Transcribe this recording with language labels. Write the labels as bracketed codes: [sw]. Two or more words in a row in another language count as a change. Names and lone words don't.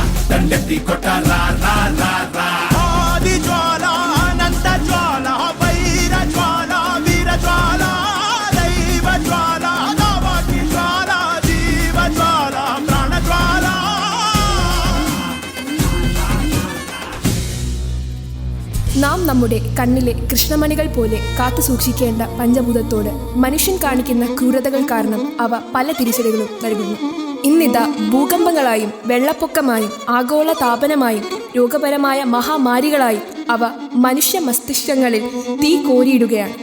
[kn] ದಂಡೆತ್ತಿ ಕೊಟ್ಟ ರಾ ರಾ ರಾ ರಾ ಆದಿ ಜ್ವಾಲ ಅನಂತ ಜ್ವಾಲ ವೈರ ಜ್ವಾಲ ವೀರ ಜ್ವಾಲ ದೈವ ಜ್ವಾಲ ನವಾಕಿ ಜ್ವಾಲ ಜೀವ ಜ್ವಾಲ ಪ್ರಾಣ ಜ್ವಾಲ. [ml] നാം നമ്മുടെ കണ്ണിലെ കൃഷ്ണമണികൾ പോലെ കാത്തു സൂക്ഷിക്കേണ്ട പഞ്ചഭൂതത്തോട് മനുഷ്യൻ കാണിക്കുന്ന ക്രൂരതകൾ കാരണം അവ പല തിരിച്ചടികളും നൽകുന്നു. ഇന്നിതാ ഭൂകമ്പങ്ങളായും വെള്ളപ്പൊക്കമായും ആഗോള താപനമായും രോഗപരമായ മഹാമാരികളായും അവ മനുഷ്യ മസ്തിഷ്കങ്ങളിൽ തീ കോരിയിടുകയാണ്.